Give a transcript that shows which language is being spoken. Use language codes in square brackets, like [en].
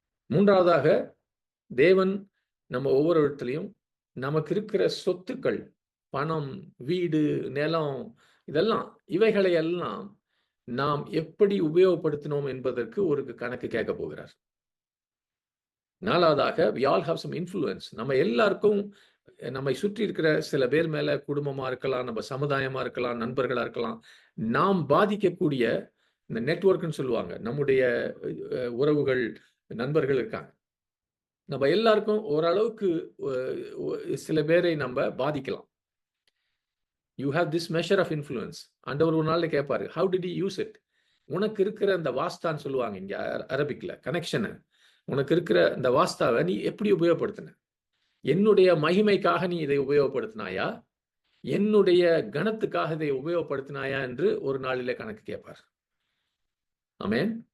[ta] 3வதாக தேவன் நம்ம ஒவ்வொரு இடத்துலையும் நமக்கு இருக்கிற சொத்துக்கள், பணம், வீடு, நிலம், இதெல்லாம் இவைகளை எல்லாம் நாம் எப்படி உபயோகப்படுத்தினோம் என்பதற்கு ஒரு கணக்கு கேட்க போகிறார். [en] 4வதாக we all have some influence. [ta] நம்ம எல்லாருக்கும் நம்மை சுற்றி இருக்கிற சில பேர் மேல, குடும்பமா இருக்கலாம், நம்ம சமுதாயமா இருக்கலாம், நண்பர்களா இருக்கலாம், நாம் பாதிக்கக்கூடிய இந்த நெட்வொர்க்னு சொல்லுவாங்க, நம்முடைய உறவுகள், நண்பர்கள் இருக்காங்க. நம்ம எல்லாருக்கும் ஓரளவுக்கு சில பேரை நம்ம பாதிக்கலாம். [en] You have this measure of influence. [ta] ஆண்டவர் ஒரு நாள்ல கேட்பாரு, [en] how did you use it? [ta] உனக்கு இருக்கிற அந்த வாஸ்தான்னு சொல்லுவாங்க இங்க அரபிக்ல, கனெக்ஷனை, உனக்கு இருக்கிற இந்த வாஸ்தாவை நீ எப்படி உபயோகப்படுத்தின? என்னுடைய மகிமைக்காக நீ இதை உபயோகப்படுத்தினாயா, என்னுடைய கணத்துக்காக இதை உபயோகப்படுத்தினாயா என்று ஒரு நாளிலே கணக்கு கேட்பார். ஆமென்.